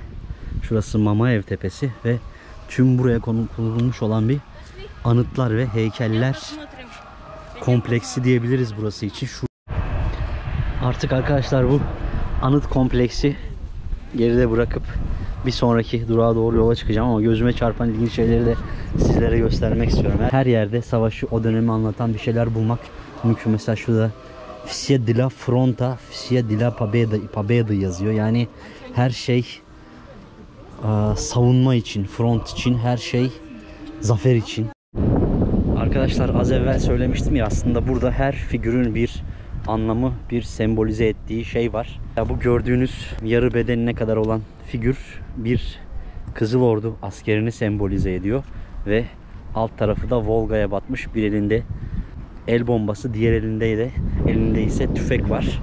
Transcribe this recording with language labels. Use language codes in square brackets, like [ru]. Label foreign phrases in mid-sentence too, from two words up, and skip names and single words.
[tr] Şurası Mamayev Tepesi ve tüm buraya konulmuş olan bir anıtlar ve heykeller kompleksi diyebiliriz burası için. Şu artık arkadaşlar bu anıt kompleksi geride bırakıp bir sonraki durağa doğru yola çıkacağım ama gözüme çarpan ilginç şeyleri de sizlere göstermek istiyorum. Her yerde savaşı, o dönemi anlatan bir şeyler bulmak mümkün. Mesela şurada [ru] Все для фронта, все для победы [tr] yazıyor. Yani her şey savunma için, front için, her şey zafer için. Arkadaşlar az evvel söylemiştim ya, aslında burada her figürün bir anlamı, bir sembolize ettiği şey var. Ya bu gördüğünüz yarı bedenine kadar olan figür bir Kızıl Ordu askerini sembolize ediyor ve alt tarafı da Volga'ya batmış, bir elinde el bombası, diğer elinde ise tüfek var.